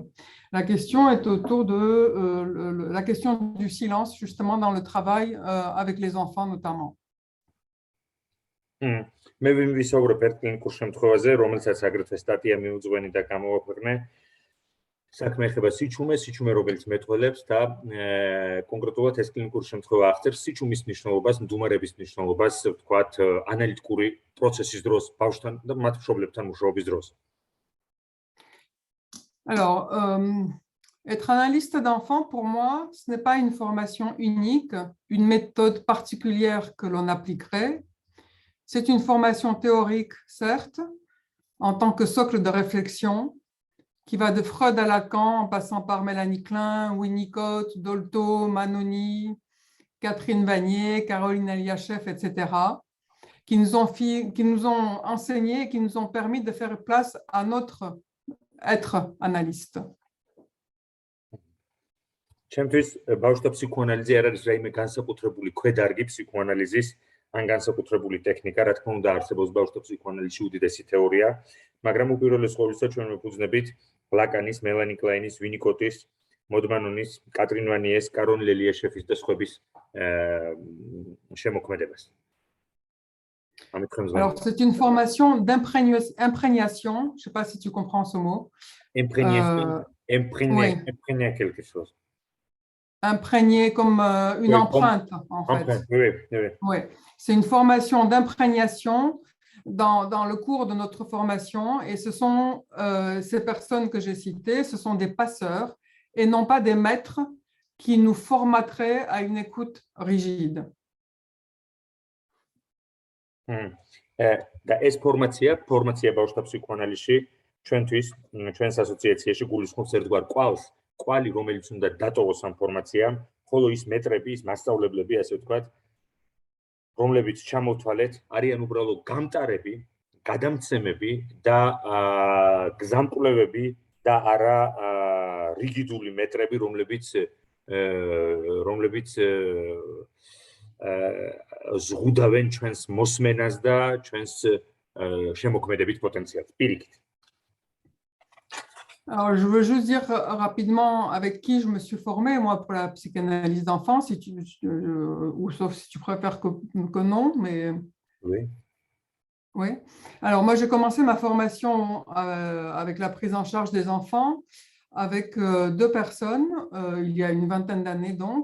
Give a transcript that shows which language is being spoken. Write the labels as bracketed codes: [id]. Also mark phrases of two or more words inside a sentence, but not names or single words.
[fr] La question est autour de la question du silence, justement, dans le travail avec les enfants, notamment. [ka] მე ვისაუბრებ ერთ კლინიკურ შემთხვევაზე, რომელსაც აგრეთვე სტატია მიუძღვენი და გამოვაქვეყნე. საქმე ეხება სიჩუმე, რომელიც მეტყველებს და კონკრეტულად ეს კლინიკური შემთხვევა აღწერს სიჩუმის მნიშვნელობას, მდგომარეობის მნიშვნელობას, ვთქვათ, ანალიტიკური პროცესის დროს ბავშვთან და მათ მშობლებთან მუშაობის დროს. [fr] Alors, être analyste d'enfants, pour moi, ce n'est pas une formation unique, une méthode particulière que l'on appliquerait. C'est une formation théorique, certes, en tant que socle de réflexion, qui va de Freud à Lacan, en passant par Mélanie Klein, Winnicott, Dolto, Manoni, Catherine Vanier, Caroline Eliachev, etc., qui nous ont enseigné et qui nous ont permis de faire place à notre être analyste. [ka] ჩემთვის ბავშვთა ფსიქოანალიზი არ არის რაიმე განსაკუთრებული ქვედარგი ფსიქოანალიზის ან განსაკუთრებული ტექნიკა, რა თქმა უნდა, არსებობს ბავშვთა ფსიქოანალიზში უდიდესი თეორია, მაგრამ უპირველეს ყოვლისა ჩვენ ვეფუძნებით ლაკანის, მელანი კლაინის, ვინიკოტის, მოდმანონის, კატრინ ვანიეს, კაროლინ ელიაშეფის და სხვების შემოქმედებას. [fr] Alors, c'est une formation d'imprégnation. Je ne sais pas si tu comprends ce mot. Imprégner quelque chose. Imprégné comme une empreinte, en fait. Oui. C'est une formation d'imprégnation dans le cours de notre formation. Et ce sont ces personnes que j'ai citées, ce sont des passeurs et non pas des maîtres qui nous formateraient à une écoute rigide. [ka] და ეს ფორმაცია ბავშვთა ფსიქოანალიზში ჩვენთვის, ჩვენს ასოციაციაში გულისხმობს ერთგვარ კვალს, კვალი, რომელიც უნდა დატოვოს ამ ფორმაციამ, ხოლო ის მეტრები, ის მასწავლებლები, ასე ვთქვათ, რომლებიც ჩამოვთვალეთ, არიან უბრალოდ გამტარები, გადამცემები და გზამკვლევები და არა რიგიდული მეტრები, რომლებიც ზღუდავენ ჩვენს მოსმენას და ჩვენს შემოქმედებით პოტენციალს პირიქით. [fr] Alors, je veux juste dire rapidement avec qui je me suis formée, moi, pour la psychanalyse d'enfants, ou sauf si tu préfères que non, mais... Oui. Oui. Alors, moi, j'ai commencé ma formation avec la prise en charge des enfants avec deux personnes, il y a une vingtaine d'années donc.